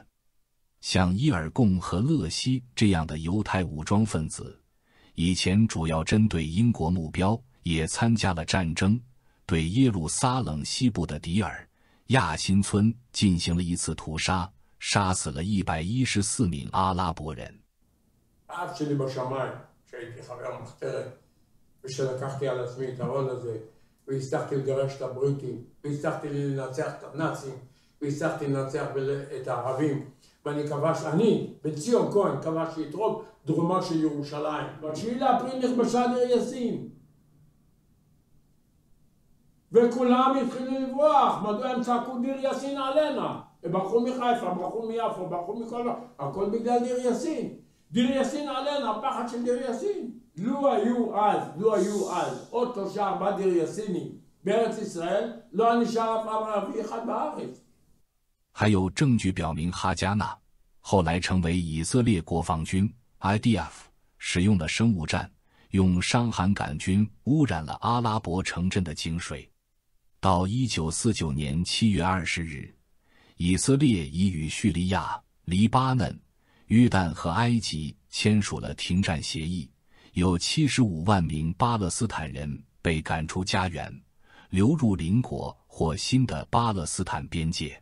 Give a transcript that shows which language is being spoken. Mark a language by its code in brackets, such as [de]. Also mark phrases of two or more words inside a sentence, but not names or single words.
[zh] 像伊尔贡和勒西这样的犹太武装分子，以前主要针对英国目标，也参加了战争，对耶路撒冷西部的迪尔亚辛村进行了一次屠杀，杀死了114名阿拉伯人。 [he] ושלקחתי על עצמי את העול הזה, והצלחתי לגרש את הבריטים, והצלחתי לנצח את הנאצים, והצלחתי לנצח את הערבים, ואני כבש, אני, בציון כהן, כבשתי את רוב דרומה של ירושלים. ב9 לאפריל נכבשה דיר יאסין. וכולם התחילו לברוח, מדוע הם צעקו דיר יאסין עלינה? הם ברחו מחיפה, ברחו מיפו, ברחו מכל... הכל בגלל דיר יאסין. דיר יאסין עלינה, הפחד של דיר יאסין. לו היו אז עוד 3-4 דיר יאסינים בארץ ישראל, לא נשאר אף ערבי אחד בארץ. [zh] 还有证据表明哈加纳后来成为以色列国防军 IDF 使用了生物战，用伤寒杆菌污染了阿拉伯城镇的井水。到1949年7月20日，以色列已与叙利亚、黎巴嫩、约旦和埃及签署了停战协议，有75万名巴勒斯坦人被赶出家园，流入邻国或新的巴勒斯坦边界。